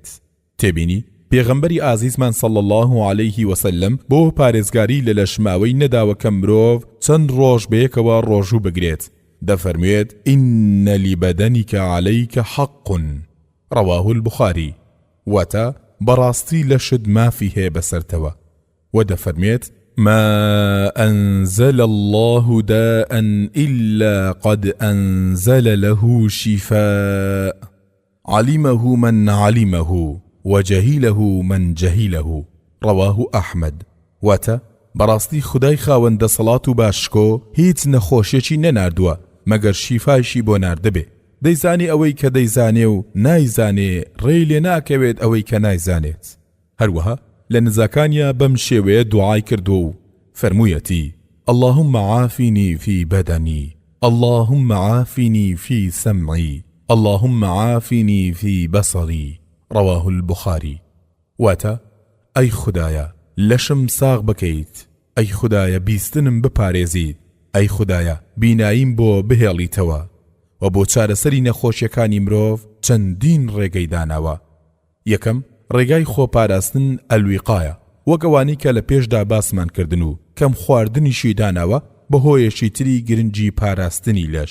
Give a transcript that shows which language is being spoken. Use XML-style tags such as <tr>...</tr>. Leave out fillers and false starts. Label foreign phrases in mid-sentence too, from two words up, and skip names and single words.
<ckb>تێبینی پێغەمبەری ئازیزمان</ckb> <ar>صلی الله عليه وسلم</ar> <ckb>بۆ پارێزگاری لە لەشماوەی نەداوە کە مرۆڤ چەند ڕۆژ بەیەکەوە ڕۆژوو بگرێت.</ckb> <ar>دەفەرموێت: ئین لبەدەنیکە عەلەیکە حەق. ڕەواه البخاری.</ar> <ckb>واتە بەڕاستی لەشت مافی هەیە بەسەرتەوە. و دەفەرمێت:</ckb> <ar>ما أنزل الله داء إلا قد أنزل له شفاء علمه من علمه وجهله من جهله. رواه أحمد.</ar> <ckb>واتا براستي خدای خاوەندە سەڵات و باشکۆ هیچ نەخۆشیێکی نەناردووە مەگەر شیفایشی بۆ ناردەبێ. دەیزانی ئەوەی کە دەیزانێ و نایزانێ ڕێی لێ ناکەوێت ئەوەی کە نایزانێت. هەروەها لە نزاکانیا بەم شێوەیە دوعای کردو و فرموویەتی:</ckb> <ar>اللهم عافني في بدني، اللهم عافني في سمعي، اللهم عافني في بصري. رواه البخاري.</ar> <ckb>واتە ئەی خودایە لەشم ساغ بکەیت، ئەی خودایە بیستنم بپارێزیت، ئەی خودایە بیناییم بۆ بهێڵیتەوە و بۆ چارەسەری نەخۆشیەکانی مرۆڤ چەندین ڕێگەی داناوە. یەکەم ڕێگای خۆپاراستن ئەلویقایە، وەگەوانی کە لە پێشدا باسمان کردن و کەم خواردنیشی داناوە بەهۆیەشی تری گرنگی پاراستنی لەش.</ckb>